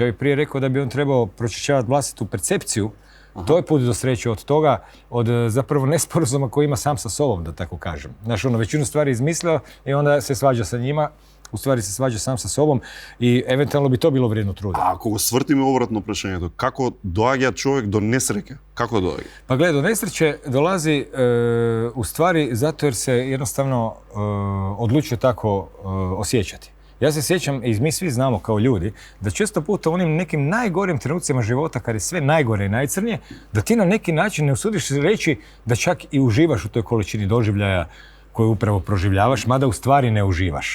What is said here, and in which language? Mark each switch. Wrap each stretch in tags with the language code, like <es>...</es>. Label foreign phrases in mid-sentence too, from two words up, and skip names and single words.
<hr>Ja bih prije rekao da bi on trebao pročišćavati vlastitu percepciju. To je put do sreće od toga, od zapravo nesporazuma koji ima sam sa sobom, da tako kažem. Znaš, većinu stvari izmislio i onda se svađa sa njima. U stvari se svađa sam sa sobom i eventualno bi to bilo vrijedno truda.</hr> <mk>A ako го свртиме обратно прашањето, како доаѓа човек до несреќа? Како доаѓа?</mk> <hr>Pa gledaj, do nesreće dolazi u stvari zato jer se jednostavno odlučio tako osjećati. Ja se sjećam, i mi svi znamo kao ljudi, da često puta u onim nekim najgorim trenucima života, kad je sve najgore i najcrnije, da ti na neki način ne usudiš se reći da čak i uživaš u toj količini doživljaja koju upravo proživljavaš, mada u stvari ne uživaš.</hr>